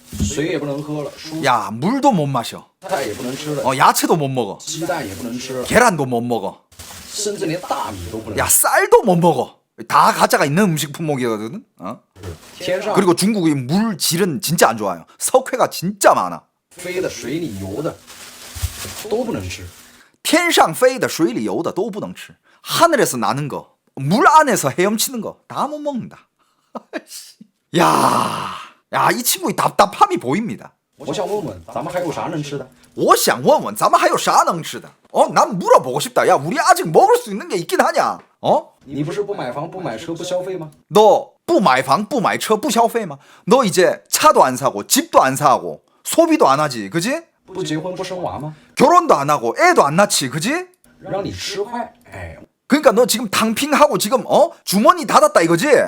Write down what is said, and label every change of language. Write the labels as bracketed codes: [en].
[zh] 水也不能喝了，蔬 [ko] 야, 물도 못 마셔. [zh] 菜也不能吃了， [ko] 야채도 못 먹어. [zh] 鸡蛋也不能吃， [ko] 계란도 못 먹어. [zh] 甚至连大米都不能 [ko] 야, 쌀도 못 먹어. 다 가짜가 있는 음식 품목이거든. [zh] 天上 [ko] 그리고 중국의 물 질은 진짜 안 좋아요. 석회가 진짜 많아. [zh] 飞的、水里游的都不能吃。天上飞的水里游的都不能吃. [ko] 하늘에서 나는 거, 물 안에서 헤엄치는 거 다 못 먹는다. 야, 이 친구의 답답함이 보입니다. [zh] 我想问问，咱们还有啥能吃的？我想问问咱们还有啥能吃的? [ko] 난 물어보고 싶다. 야, 우리 아직 먹을 수 있는 게 있긴 하냐? [zh] 你不是不买房、不买车、不消费吗？ [ko] 너 [zh] 不买房不买车不消费吗? [ko] 너 이제 차도 안 사고 집도 안 사고 소비도 안 하지, 그지? [zh] 不结婚不生娃吗？ [ko] 결혼도 안 하고 애도 안 낳지, 그지? [zh] 让你吃坏，哎， [ko] 그러니까 너 지금 탕핑하고 지금 주머니 닫았다 이거지?